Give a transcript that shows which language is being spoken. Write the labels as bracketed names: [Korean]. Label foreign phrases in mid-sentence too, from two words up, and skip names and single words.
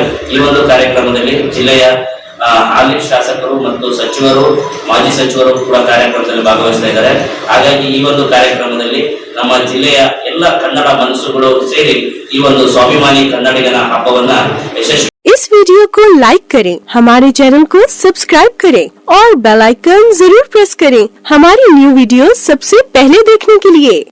[Kannada] ಈ ಒಂದು ಕಾರ್ಯಕ್ರಮದಲ್ಲಿ ಜಿಲ್ಲೆಯ ಹಾಲಿ ಶಾಸಕರು ಮತ್ತು ಸಚಿವರು, ಮಾಜಿ ಸಚಿವರು ಕೂಡ ಕಾರ್ಯಕ್ರಮದಲ್ಲಿ ಭಾಗವಹಿಸ್ತಾ ಇದ್ದಾರೆ. ಹಾಗಾಗಿ ಈ ಒಂದು ಕಾರ್ಯಕ್ರಮದಲ್ಲಿ ನಮ್ಮ ಜಿಲ್ಲೆಯ ಎಲ್ಲ ಕನ್ನಡ ಮನಸ್ಸುಗಳು ಸೇರಿ ಈ ಒಂದು ಸ್ವಾಭಿಮಾನಿ ಕನ್ನಡಿಗನ ಹಬ್ಬವನ್ನ ಯಶಸ್ವಿ. [Hindi] इस वीडियो को लाइक करें, हमारे चैनल को सब्सक्राइब करें और [English] bell icon [Hindi] जरूर प्रेस करें हमारी [English] new video [Hindi] सबसे पहले देखने के लिए।